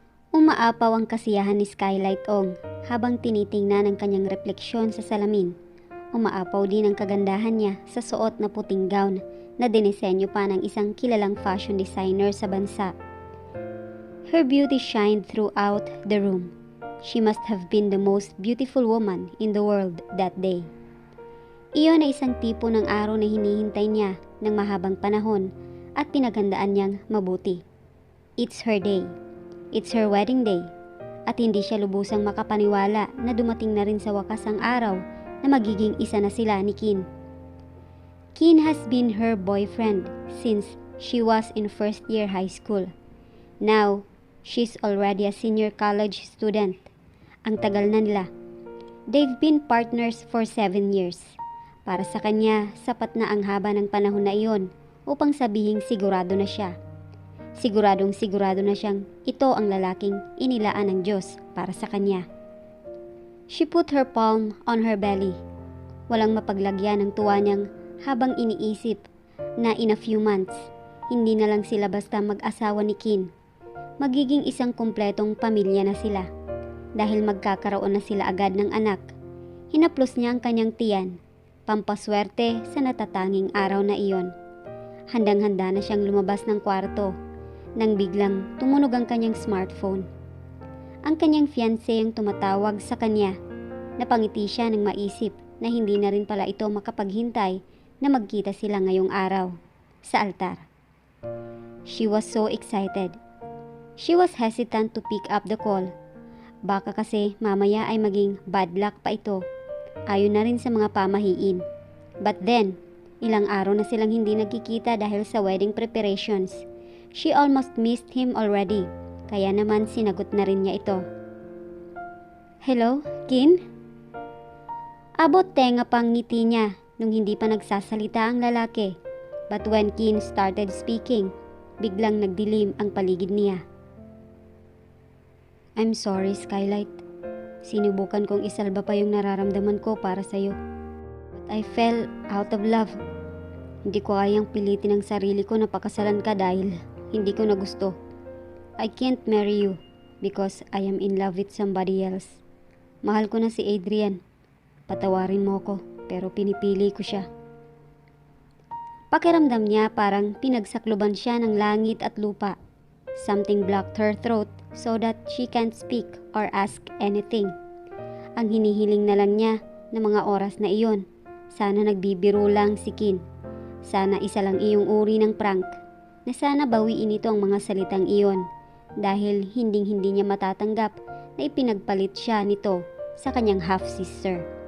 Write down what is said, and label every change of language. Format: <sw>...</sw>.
<tl>Umaapaw ang kasiyahan ni Skylight Ong habang tinitingnan ang kanyang refleksyon sa salamin. Umaapaw din ang kagandahan niya sa suot na puting gown na dinisenyo pa ng isang kilalang fashion designer sa bansa.</tl> <en>Her beauty shined throughout the room. She must have been the most beautiful woman in the world that day.</en> <tl>Iyon ay isang tipo ng araw na hinihintay niya ng mahabang panahon at pinaghandaan niyang mabuti.</tl> <en>It's her day. It's her wedding day.</en> <tl>At hindi siya lubusang makapaniwala na dumating na rin sa wakas ang araw na magiging isa na sila ni Kin.</tl> <en>Kin has been her boyfriend since she was in first year high school. Now, she's already a senior college student.</en> <tl>Ang tagal na nila.</tl> <en>They've been partners for 7 years.</en> <tl>Para sa kanya, sapat na ang haba ng panahon na iyon upang sabihing sigurado na siya. Siguradong sigurado na siyang ito ang lalaking inilaan ng Diyos para sa kanya.</tl> <en>She put her palm on her belly.</en> <tl>Walang mapaglagyan ng tuwa niyang habang iniisip na</tl> <en>in a few months,</en> <tl>hindi na lang sila basta mag-asawa ni Kin. Magiging isang kumpletong pamilya na sila. Dahil magkakaroon na sila agad ng anak, hinaplos niya ang kanyang tiyan, pampaswerte sa natatanging araw na iyon. Handang-handa na siyang lumabas ng kwarto nang biglang tumunog ang kanyang smartphone. Ang kanyang fiancé ang tumatawag sa kanya. Napangiti siya nang maisip na hindi na rin pala ito makapaghintay na magkita sila ngayong araw sa altar.</tl> <en>She was so excited. She was hesitant to pick up the call.</en> <tl>Baka kasi mamaya ay maging bad luck pa ito. Ayon na rin sa mga pamahiin.</tl> <en>But then,</en> <tl>ilang araw na silang hindi nagkikita dahil sa wedding preparations.</tl> <en>She almost missed him already.</en> <tl>Kaya naman sinagot na rin niya ito. Hello, Kin? Abot tenga pang ngiti niya nung hindi pa nagsasalita ang lalaki.</tl> <en>But when Kin started speaking,</en> <tl>biglang nagdilim ang paligid niya.</tl> <en>I'm sorry,</en> <tl>Skylight. Sinubukan kong isalba pa yung nararamdaman ko para sa'yo.</tl> <en>But I fell out of love.</en> <tl>Hindi ko kayang pilitin ang sarili ko na pakasalan ka dahil hindi ko na gusto.</tl> <en>I can't marry you because I am in love with somebody else.</en> <tl>Mahal ko na si Adrian. Patawarin mo ko pero pinipili ko siya. Pakiramdam niya parang pinagsakluban siya ng langit at lupa.</tl> <en>Something blocked her throat so that she can't speak or ask anything.</en> <tl>Ang hinihiling na lang niya na mga oras na iyon, sana nagbibiro lang si Kin. Sana isa lang iyong uri ng prank, na sana bawiin ito ang mga salitang iyon dahil hinding-hindi niya matatanggap na ipinagpalit siya nito sa kanyang half-sister.</tl>